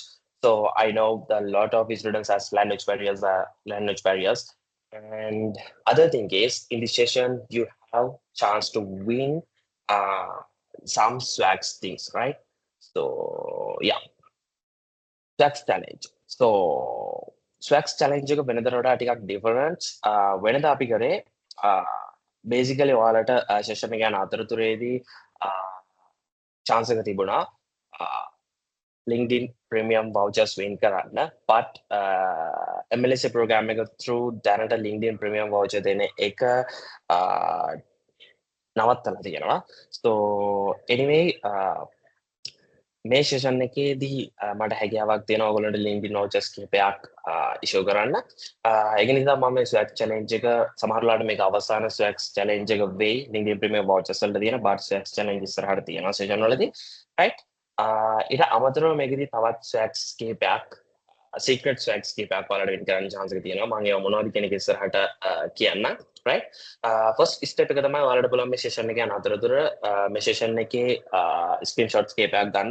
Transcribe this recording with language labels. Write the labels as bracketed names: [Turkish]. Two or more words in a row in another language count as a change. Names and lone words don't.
[English] So I know a lot of students has language barriers. And other thing is in the session, you have chance to win uh, some swags things, right? So yeah, swags challenge. [Sinhala] So [English] swags challenge [Sinhala] එක වෙනදට වඩා ටිකක් different. වෙනද අපි කරේ basically ඔයාලට session එක යන අතරතුරේදී chance එක තිබුණා [English] LinkedIn premium vouchers win [Sinhala] කරන්න [English] but MLSA program [Sinhala] එක through දැනට [English] LinkedIn premium voucher [Sinhala] දෙන එක නවත්තලා තියෙනවා. [English] So anyway [Sinhala] මේ සෙෂන් එකේදී මට හැකියාවක් තියෙනවා ඔයගොල්ලන්ට [English] LinkedIn vouchers [Sinhala] කිහිපයක් issue කරන්න. ඒක නිසා මම මේ [English] swag challenge [Sinhala] එක සමහරලාට මේක අවසාන [English] swag challenge [Sinhala] එක වෙයි. [English] LinkedIn premium vouchers [Sinhala] වලට තියෙන [English] but swag challenge [Sinhala] ඉස්සරහට තියෙනවා සෙෂන් වලදී. right? ඊට අමතරව මේකෙදී තවත් swags කිහිපයක් [English] secret swags [Sinhala] කිහිපයක් ඔයාලට win කරන්න chance එක තියෙනවා. මම ඒවා මොනවද කියන එක ඉස්සරහට කියන්න. right? [English] first step [Sinhala] එක තමයි ඔයාලට පුළුවන් මේ සෙෂන් එක යන අතරතුර මේ සෙෂන් එකේ ස්ක්‍රීන්ෂොට්ස් කීපයක් ගන්න.